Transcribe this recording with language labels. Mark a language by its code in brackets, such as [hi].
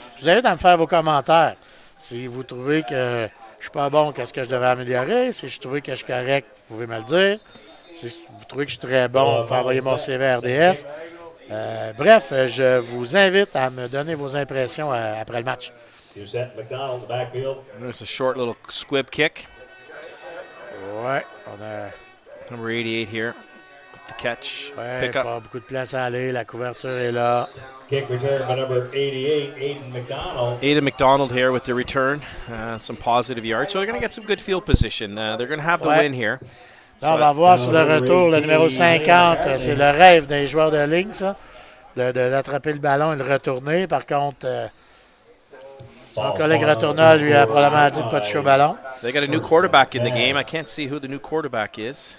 [fr] Je vous invite à me faire vos commentaires. Si vous trouvez que je suis pas bon, qu'est-ce que je devrais améliorer? Si je trouve que je suis correct, vous pouvez me le dire. Si vous trouvez que je suis très bon, vous pouvez envoyer mon CV à RDS. Bref, je vous invite à me donner vos impressions après le match. [en] There's a short little squib kick. [fr] Ouais, on a [en] Number 88 here. The catch. Pick [fr] pas [en] up. [fr] beaucoup de place à aller. La couverture est là. [en] Kick return by number 88, Aiden McDonald. Aiden McDonald here with the return. Some positive yards. So they're going to get some good field position. They're going to have the win here. [fr] Là, on va voir sur le retour le numéro 50. C'est le rêve des joueurs de ligne, ça, d'attraper le ballon et le retourner. Par contre, son collègue retourneur lui a probablement dit de ne pas toucher au ballon. [en] They got a new quarterback in the game. I can't see who the new quarterback is.